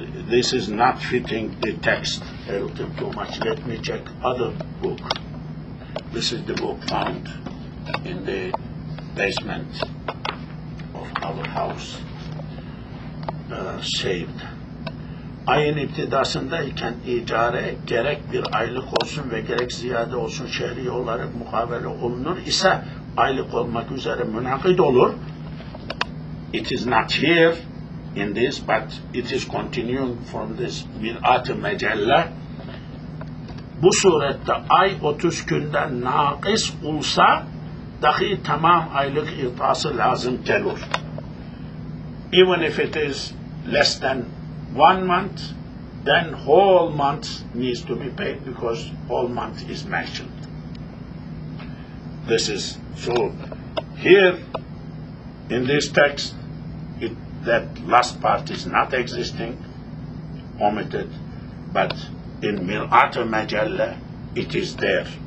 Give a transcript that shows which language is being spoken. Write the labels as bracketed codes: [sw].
[en] This is not fitting the text a little too much. Let me check other book. This is the book found in the basement of our house, saved. [tr] Ayın iptidasındayken icare gerek bir aylık olsun ve gerek ziyade olsun şehri olarak mukavele olunur ise aylık olmak üzere münakid olur. [en] It is not here in this, but it is continuing from this mirat-ı mecelle. [tr] Bu surette ay 30 günden nakis olsa dahi tamam aylık itası lazım gelir. [en] Even if it is less than 1 month, then whole month needs to be paid because whole month is mentioned. This is so here in this text, that last part is not existing, omitted, but in mirat-ı mecelle it is there.